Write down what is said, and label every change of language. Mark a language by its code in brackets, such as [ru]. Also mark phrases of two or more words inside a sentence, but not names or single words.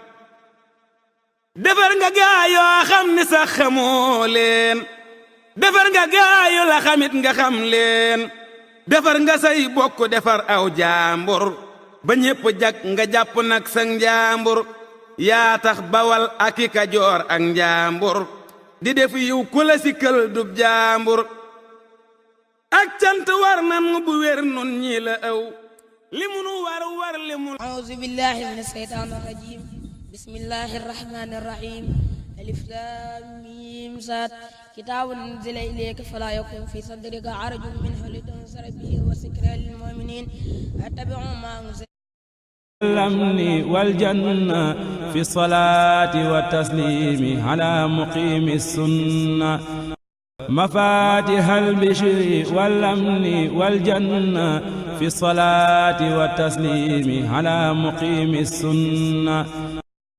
[wo] defar nga gaa yoo xam ni sax xamoo leen defar nga gaa yoo la xamit nga xam leen defar nga say bokk defar aw jaambur ba ñépp jag nga jàpp nag sa njaambur yaa tax Bawal ak i Kajoor ak njaambur di def yiw ku la sikkal dub jaambur ak cant war nan bu wér nun ñi la aw li munu war li mu [ar] أعوذ بالله من الشيطان الرجيم بسم الله الرحمن الرحيم الم ص كتاب أنزل إليك فلا يكن في صدرك حرج منه لتنذر به وذكرى للمؤمنين اتبعوا ما أنزل الأمن والجنة في الصلاة والتسليم على مقيم السنة مفاتيح البشر والأمن والجنة في الصلاة والتسليم على مقيم السنة